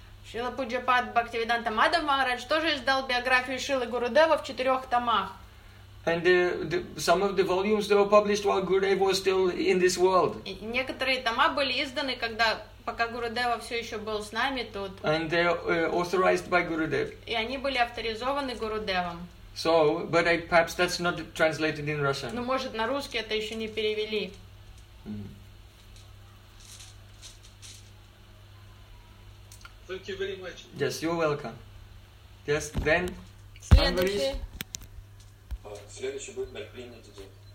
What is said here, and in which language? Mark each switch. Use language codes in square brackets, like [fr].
[ru] Шрила Пуджапад Бхактивиданта Мадхава Махарадж тоже издал биографию Шрилы Гурудева в 4 томах. [en] And some of the volumes were published while Gurudev was still in this world. [ru] Некоторые тома были изданы, когда пока Гурудева все еще был с нами тут. [en] And they were authorized by Gurudev. [ru] И они были авторизованы Гурудевом. [en] So, but perhaps that's not translated in Russian. [ru] Ну, может, на русский это еще не перевели. [en] Thank you very much. Yes, you're welcome. Yes, then. [ru] Следующий. Следующий будет предпринят день.